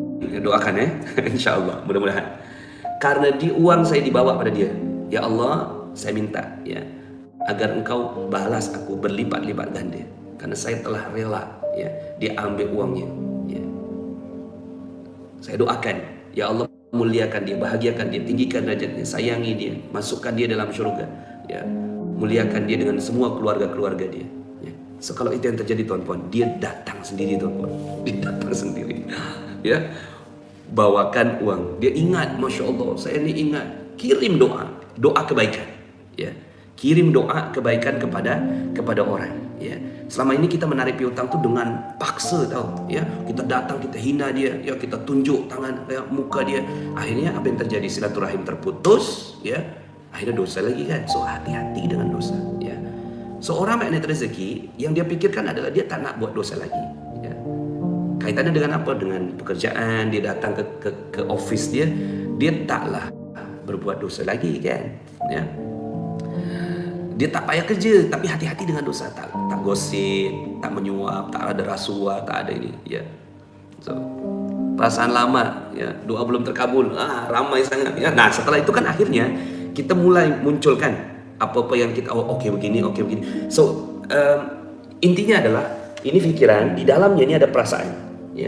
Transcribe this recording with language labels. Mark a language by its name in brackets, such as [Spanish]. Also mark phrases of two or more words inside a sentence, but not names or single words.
[Indonesian] Doakan ya, insya Allah, mudah-mudahan. Karena uang saya dibawa pada dia, ya Allah, saya minta, ya, agar Engkau balas aku berlipat-lipat ganda, karena saya telah rela, ya, dia ambil uangnya, ya. Saya doakan, ya Allah, muliakan dia, bahagiakan dia, tinggikan derajatnya, sayangi dia, masukkan dia dalam syurga, ya, muliakan dia dengan semua keluarga-keluarga dia, ya. So, kalau itu yang terjadi, tuan-puan, dia datang sendiri, tuan-puan, dia datang sendiri, ya, bawakan uang, dia ingat, masya Allah, saya ini ingat, kirim doa kebaikan, ya, kirim doa kebaikan kepada orang, ya. Selama ini kita menarik piutang tuh dengan paksa, tahu, ya, kita datang, kita hina dia, ya, kita tunjuk tangan, ya, muka dia, akhirnya apa yang terjadi? Silaturahim terputus, ya, akhirnya dosa lagi kan. So, [Malay] hati-hati dengan dosa, ya. Seorang magnet rezeki yang dia pikirkan adalah dia tak nak buat dosa lagi, ya. Kaitannya dengan apa? Dengan pekerjaan, dia datang ke office dia taklah berbuat dosa lagi kan, ya. Dia tak payah kerja, tapi hati-hati dengan dosa, tak gosip, tak menyuap, tak ada rasuah, tak ada ini, ya. So, perasaan lama, ya, doa belum terkabul, ramai sangat, ya. [Indonesian] Nah, setelah itu kan akhirnya kita mulai munculkan apa-apa yang kita, oke begini. So, intinya adalah ini pikiran, di dalamnya ini ada perasaan, ya.